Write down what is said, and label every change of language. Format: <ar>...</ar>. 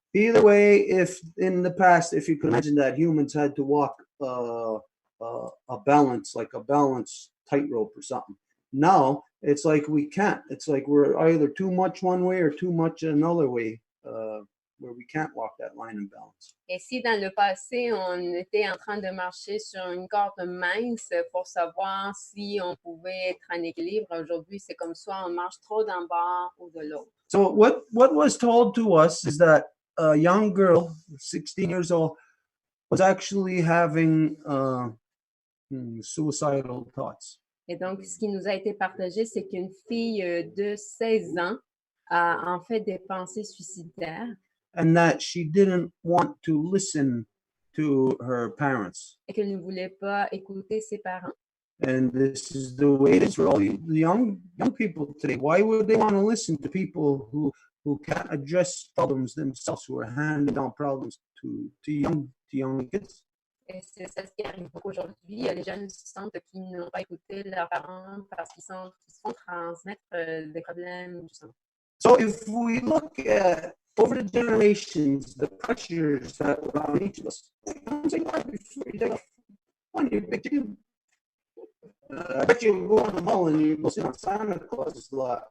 <en>Either way, if in the past, if you can imagine that humans had to walk a balance tightrope or something. Now, it's like we can't. It's like we're either too much one way or too much another way, where we can't walk that line in balance.</en> <fr>Et si dans le passé, on était en train de marcher sur une corde mince pour savoir si on pouvait être en équilibre, aujourd'hui, c'est comme soit on marche trop d'un bord ou de l'autre.</fr> <en>So what was told to us is that a young girl, 16 years old, was actually having suicidal thoughts.</en> <fr>Et donc, ce qui nous a été partagé, c'est qu'une fille de 16 ans a en fait des pensées suicidaires.</fr> <en>And that she didn't want to listen to her parents.</en> <fr>Et qu'elle ne voulait pas écouter ses parents.</fr> <en>And this is the way it is for all the young people today. Why would they want to listen to people who can't address problems themselves, who are handing down problems to young kids?</en> <fr>Et c'est ça ce qui arrive beaucoup aujourd'hui. Les jeunes sentent qu'ils n'ont pas écouté leurs parents parce qu'ils se font transmettre des problèmes.</fr> <en>So if we look at over the generations, the pressures that were on each of us. Say what before you take off on your big chicken. I bet you go on the mall and you go sit on Santa Claus's lap.</en>